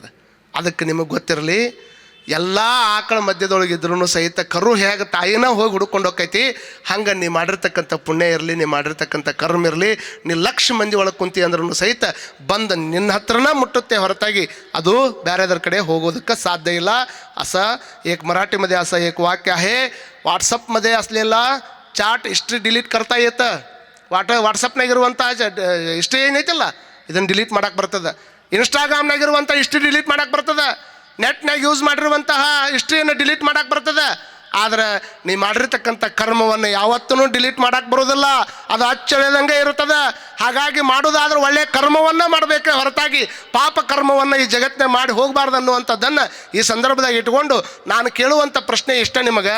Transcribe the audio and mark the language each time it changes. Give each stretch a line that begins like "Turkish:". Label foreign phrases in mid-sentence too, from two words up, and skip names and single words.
Kannada: ಅದಕ್ಕೆ ನಿಮಗೆ ಗೊತ್ತಿರಲಿ, ಎಲ್ಲ ಆಕಳ ಮಧ್ಯದೊಳಗಿದ್ರೂ ಸಹಿತ ಕರು ಹೇಗೆ ತಾಯಿನ ಹೋಗಿ ಹುಡ್ಕೊಂಡು ಹೋಗ್ತೈತಿ, ಹಂಗೆ ನೀ ಮಾಡಿರ್ತಕ್ಕಂಥ ಪುಣ್ಯ ಇರಲಿ, ನೀ ಮಾಡಿರ್ತಕ್ಕಂಥ ಕರ್ಮ ಇರಲಿ, ನೀ ಲಕ್ಷ ಮಂದಿ ಒಳಗೆ ಕುಂತಿ ಅಂದ್ರೂ ಸಹಿತ ಬಂದು ನಿನ್ನ ಹತ್ರನ ಮುಟ್ಟುತ್ತೆ ಹೊರತಾಗಿ ಅದು ಬೇರೆದ್ರ ಕಡೆ ಹೋಗೋದಕ್ಕೆ ಸಾಧ್ಯ ಇಲ್ಲ.
Marathi: एक मराठी मध्ये असं एक वाक्य आहे, व्हॉट्सअपमध्ये असलेला
English: chat history delete
Marathi: करता येतं.
Kannada: व्हॉट्सअपनाಗಿರುವಂಥ ಹಿಸ್ಟ್ರಿ ಏನೈತಲ್ಲ ಇದನ್ನು ಡಿಲೀಟ್ ಮಾಡಕ್ಕೆ ಬರ್ತದೆ. ಇನ್ಸ್ಟಾಗ್ರಾಮ್ನಾಗಿರುವಂಥ ಹಿಸ್ಟ್ರಿ ಡಿಲೀಟ್ ಮಾಡಕ್ಕೆ ಬರ್ತದೆ. ನೆಟ್ನಾಗ ಯೂಸ್ ಮಾಡಿರುವಂತಹ ಹಿಸ್ಟ್ರಿಯನ್ನು ಡಿಲೀಟ್ ಮಾಡಕ್ಕೆ ಬರ್ತದೆ. ಆದರೆ ನೀ ಮಾಡಿರ್ತಕ್ಕಂಥ ಕರ್ಮವನ್ನು ಯಾವತ್ತೂ ಡಿಲೀಟ್ ಮಾಡಕ್ಕೆ ಬರೋದಿಲ್ಲ, ಅದು ಅಚ್ಚಳಿದಂಗೆ ಇರುತ್ತದೆ. ಹಾಗಾಗಿ ಮಾಡೋದಾದ್ರೆ ಒಳ್ಳೆಯ ಕರ್ಮವನ್ನು ಮಾಡಬೇಕೆ ಹೊರತಾಗಿ ಪಾಪ ಕರ್ಮವನ್ನು ಈ ಜಗತ್ತಿನ ಮಾಡಿ ಹೋಗಬಾರ್ದು ಅನ್ನುವಂಥದ್ದನ್ನು ಈ ಸಂದರ್ಭದಾಗ ಇಟ್ಕೊಂಡು ನಾನು ಕೇಳುವಂಥ ಪ್ರಶ್ನೆ ಇಷ್ಟ ನಿಮಗೆ.